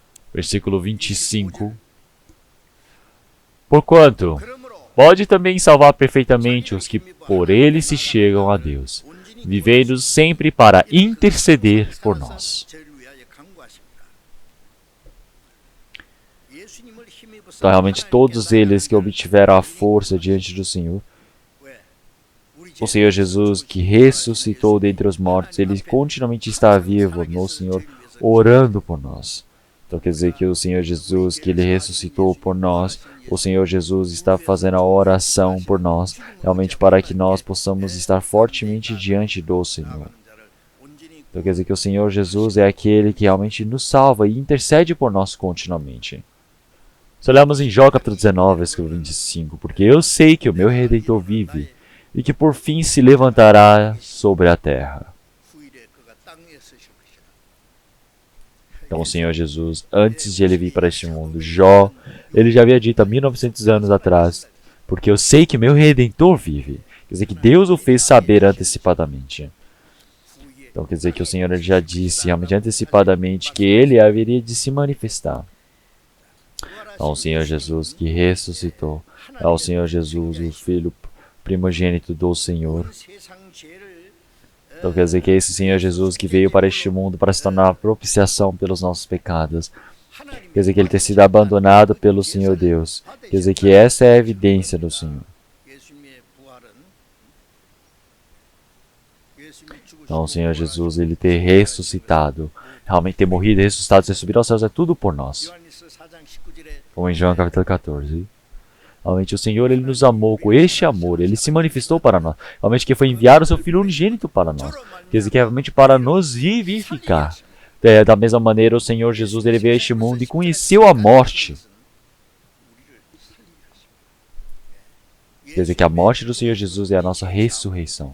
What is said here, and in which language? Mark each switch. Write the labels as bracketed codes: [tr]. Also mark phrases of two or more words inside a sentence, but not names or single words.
[pt] Versículo 25. Porquanto [ko] 그러므로 [pt] pode também salvar perfeitamente os que por ele se chegam a Deus, vivendo sempre para interceder por nós. [ko] 저희를 위하여 간구하십니다. 예수님을 힘입어서 [pt] Então, realmente, todos eles que obtiveram a força diante do Senhor, [ko] 왜? 우리 [pt] o Senhor Jesus que ressuscitou dentre os mortos, ele continuamente está vivo no Senhor, orando por nós. Então quer dizer que o Senhor Jesus, que ele ressuscitou por nós, o Senhor Jesus está fazendo a oração por nós, realmente para que nós possamos estar fortemente diante do Senhor. Então quer dizer que o Senhor Jesus é aquele que realmente nos salva e intercede por nós continuamente. Se olharmos em Jó capítulo 19, versículo 25, porque eu sei que o meu Redentor vive e que por fim se levantará sobre a terra. [ko] 후일에 그가 땅에 서실 것이다. [pt] Então o Senhor Jesus, antes de ele vir para este mundo, Jó, ele já havia dito há 1900 anos atrás, porque eu sei que meu Redentor vive. Quer dizer que Deus o fez saber antecipadamente. Então quer dizer que o Senhor ele já disse realmente antecipadamente que ele haveria de se manifestar. Então o Senhor Jesus que ressuscitou, é o Senhor Jesus, o Filho primogênito do Senhor. [ko] 세상 죄를 [pt] Então quer dizer que é esse Senhor Jesus que veio para este mundo para se tornar a propiciação pelos nossos pecados. Quer dizer que ele ter sido abandonado pelo Senhor Deus. Quer dizer que essa é a evidência do Senhor. [ko] 예수님의 부활은 예수님이 죽으시고 [pt] Então o Senhor Jesus, ele ter ressuscitado, realmente ter morrido, ressuscitado, ter subido aos céus, é tudo por nós. [ko] 요한일서 4장 19절에 [pt] Como em João capítulo 14. Realmente o Senhor, ele nos amou com este amor, ele se manifestou para nós. Realmente que foi enviar o seu Filho unigênito para nós. Quer dizer que é realmente para nos vivificar. Da mesma maneira, o Senhor Jesus, ele veio a este mundo e conheceu a morte. Quer dizer que a morte do Senhor Jesus é a nossa ressurreição.